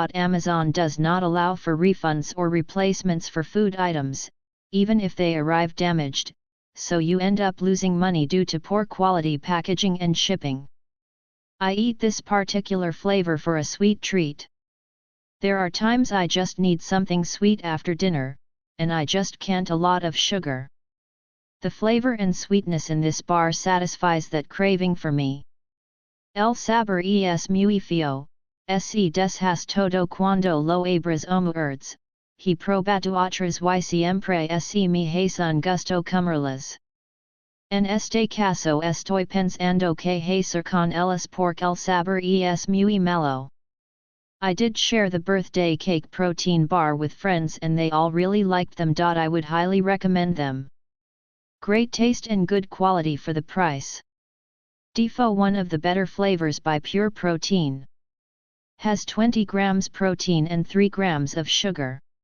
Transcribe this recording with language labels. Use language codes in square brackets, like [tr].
[en] Amazon does not allow for refunds or replacements for food items, even if they arrive damaged, so you end up losing money due to poor quality packaging and shipping. I eat this particular flavor for a sweet treat. There are times I just need something sweet after dinner, and I just can't a lot of sugar. The flavor and sweetness in this bar satisfies that craving for me. [es] El sabor es muy feo, se deshace todo cuando lo abres o muerdes, he probado otras y siempre se me hace un gusto comerlas. En este caso estoy pensando que hacer con ellas porque el sabor es muy malo. [en] I did share the birthday cake protein bar with friends and they all really liked them. I would highly recommend them. Great taste and good quality for the price. Defo, one of the better flavors by Pure Protein. Has 20 grams protein and 3 grams of sugar.